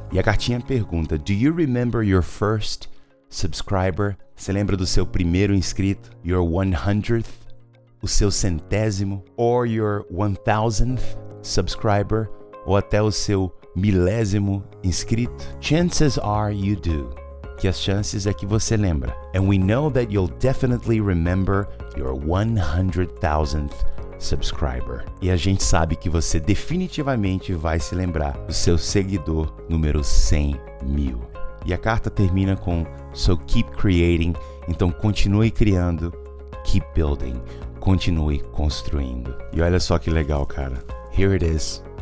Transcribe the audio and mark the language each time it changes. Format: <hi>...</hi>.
<pt>E a cartinha pergunta,</pt> <en>do you remember your first subscriber?</en> <pt>Você lembra do seu primeiro inscrito?</pt> <en>Your 100th?</en> <pt>O seu centésimo?</pt> <en>Or your 1000th subscriber?</en> <pt>Ou até o seu milésimo inscrito?</pt> <en>Chances are you do.</en> <pt>Que as chances é que você lembra.</pt> <en>And we know that you'll definitely remember your 100,000th subscriber.</en> <pt>E a gente sabe que você definitivamente vai se lembrar do seu seguidor número 100 mil. E a carta termina com</pt> <en>So keep creating.</en> <pt>Então continue criando.</pt> <en>Keep building.</en> <pt>Continue construindo. E olha só que legal, cara.</pt> <en>Here it is.</en>